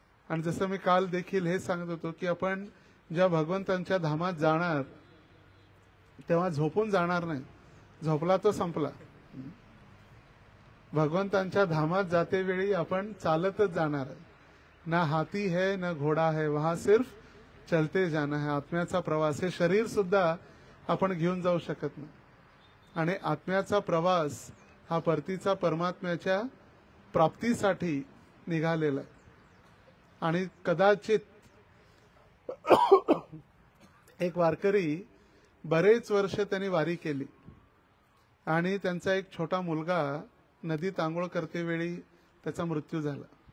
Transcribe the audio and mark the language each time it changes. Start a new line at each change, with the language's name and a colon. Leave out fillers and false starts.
Marathi: आणि जसं मी काल देखील हे सांगत होतो की आपण ज्या भगवंतांच्या धामात जाणार तेव्हा झोपून जाणार नाही. झोपला तो संपला. भगवंतांच्या धामात जाते वेळी आपण चालतच जाणार आहे.
Hindi: ना हाती है ना घोडा है, वहां सिर्फ चलते जाना है.
Marathi: आत्म्याचा प्रवास. हे शरीर सुद्धा आपण घेऊन जाऊ शकत नाही. आणि आत्म्याचा प्रवास हा परतीचा परमात्म्याच्या प्राप्तीसाठी निघालेला आहे. आणि कदाचित एक वारकरी बरेच वर्ष त्यांनी वारी केली आणि त्यांचा एक छोटा मुलगा नदीत आंघोळ करते वेळी त्याचा मृत्यू झाला.